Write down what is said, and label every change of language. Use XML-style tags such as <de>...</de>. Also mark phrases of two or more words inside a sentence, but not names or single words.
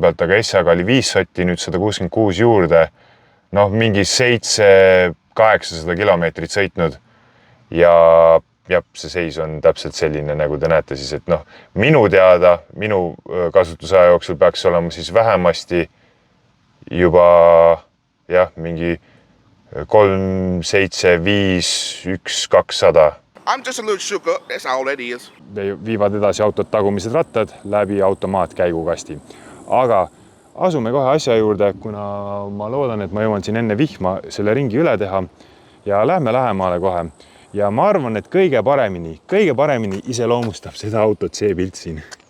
<et>pealt, aga S-aga oli 5 sotti, nüüd 166 juurde, noh, mingi 700-800 kilomeetrit sõitnud ja see seis on täpselt selline, nagu te näete siis, et noh, minu teada, minu kasutusaja jooksul peaks olema siis vähemasti juba jah, mingi 3, 7, 5, 1, 200.</et> <en>I'm just a little shook up, that's all that is.</en> <et>Viivad edasi autot tagumised rattad läbi automaatkäigukasti. Aga asume kohe asja juurde, kuna ma loodan, et ma jõuan siin enne vihma selle ringi üle teha ja lähme lähemale kohe. Ja ma arvan, et kõige paremini iseloomustab seda autot see pilt siin.</et>